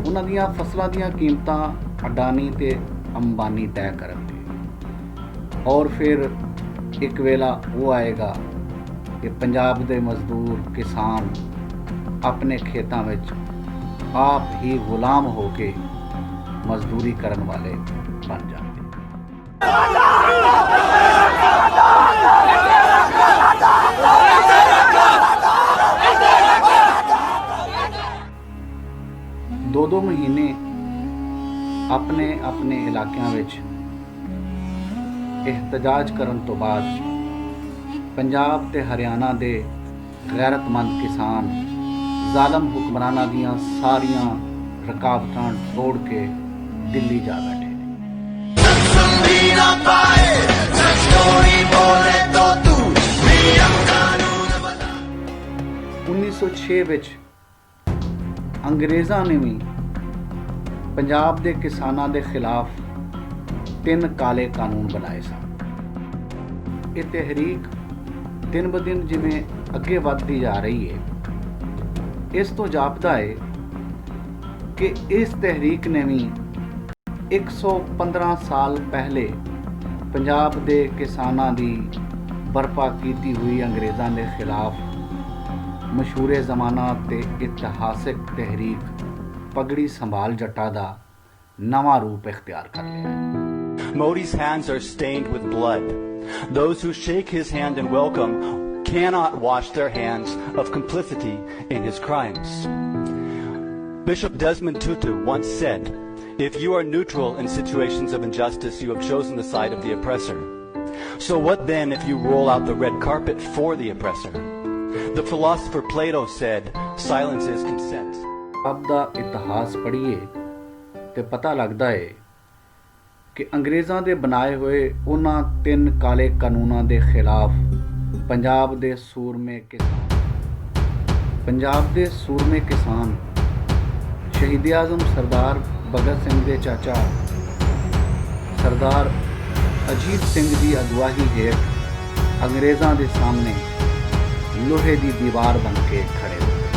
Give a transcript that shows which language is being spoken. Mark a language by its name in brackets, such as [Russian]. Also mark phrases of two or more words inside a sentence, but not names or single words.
[Punjabi] ਉਹਨਾਂ ਦੀਆਂ ਫਸਲਾਂ ਦੀਆਂ ਕੀਮਤਾਂ ਅਡਾਨੀ ਤੇ ਅੰਬਾਨੀ ਤੈਅ ਕਰਨਗੇ ਔਰ ਫਿਰ ਇੱਕ ਵੇਲਾ ਉਹ ਆਏਗਾ ਕਿ ਪੰਜਾਬ ਦੇ ਮਜ਼ਦੂਰ ਕਿਸਾਨ ਆਪਣੇ ਖੇਤਾਂ ਵਿੱਚ ਆਪ ਹੀ ਗੁਲਾਮ ਹੋ ਕੇ ਮਜ਼ਦੂਰੀ ਕਰਨ ਵਾਲੇ ਬਣ ਜਾਣਗੇ। ਦੋ ਮਹੀਨੇ ਆਪਣੇ ਆਪਣੇ ਇਲਾਕਿਆਂ ਵਿੱਚ ਏਹਤਜਾਜ ਕਰਨ ਤੋ ਬਾਦ ਪੰਜਾਬ ਤੇ ਹਰਿਆਣਾ ਦੇ ਗੈਰਤਮੰਦ ਕਿਸਾਨ ਜਾਲਮ ਹੁਕਮਰਾਨਾ ਦੀਆਂ ਸਾਰੀਆਂ ਰੁਕਾਵਟਾਂ ਤੋੜ ਕੇ ਦਿੱਲੀ ਜਾ ਬੈਠੇ। 1906 ਵਿਚ ਅੰਗਰੇਜ਼ਾਂ ਨੇ ਭੀ ਪੰਜਾਬ ਦੇ ਕਿਸਾਨਾਂ ਦੇ ਖਿਲਾਫ 3 ਕਾਲੇ ਕਾਨੂੰਨ ਬਣਾਏ ਸਨ। ਇਹ ਤਹਿਰੀਕ ਦਿਨ ਬ ਦਿਨ ਜਿਵੇਂ ਅੱਗੇ ਵੱਧਦੀ ਜਾ ਰਹੀ ਹੈ, ਇਸ ਤੋਂ ਜਾਪਦਾ ਹੈ ਕਿ ਇਸ ਤਹਿਰੀਕ ਨੇ ਵੀ 115 ਸਾਲ ਪਹਿਲੇ ਪੰਜਾਬ ਦੇ ਕਿਸਾਨਾਂ ਦੀ ਬਰਪਾ ਕੀਤੀ ਹੋਈ ਅੰਗਰੇਜ਼ਾਂ ਦੇ ਖਿਲਾਫ ਮਸ਼ਹੂਰੇ ਜ਼ਮਾਨਾ ਤੇ ਇਤਿਹਾਸਿਕ ਤਹਿਰੀਕ ਪਗੜੀ ਸੰਭਾਲ ਜੱਟਾ ਦਾ ਨਵਾਂ ਰੂਪ ਇਖਤਿਆਰ ਕਰ ਲਿਆ ਹੈ। [English] Modi's hands are stained with blood. Those who shake his hand in welcome cannot wash their hands of complicity in his crimes. Bishop Desmond Tutu once said, "If you are neutral in situations of injustice, you have chosen the side of the oppressor. So what then if you roll out the red carpet for the oppressor?" The philosopher Plato said, "Silence is consent." [Punjabi] अब ਦਾ ਇਤਿਹਾਸ ਪੜ੍ਹੀਏ ਤੇ ਪਤਾ ਲੱਗਦਾ ਹੈ ਕਿ ਅੰਗਰੇਜ਼ਾਂ ਦੇ ਬਣਾਏ ਹੋਏ ਉਹਨਾਂ 3 ਕਾਲੇ ਕਾਨੂੰਨਾਂ ਦੇ ਖਿਲਾਫ ਪੰਜਾਬ ਦੇ ਸੂਰਮੇ ਕਿਸਾਨ ਸ਼ਹੀਦ ਆਜ਼ਮ ਸਰਦਾਰ ਭਗਤ ਸਿੰਘ ਦੇ ਚਾਚਾ ਸਰਦਾਰ ਅਜੀਤ ਸਿੰਘ ਦੀ ਅਗਵਾਈ ਹੇਠ ਅੰਗਰੇਜ਼ਾਂ ਦੇ ਸਾਹਮਣੇ ਲੋਹੇ ਦੀ ਦੀਵਾਰ ਬਣ ਕੇ ਖੜੇ ਹੋਏ।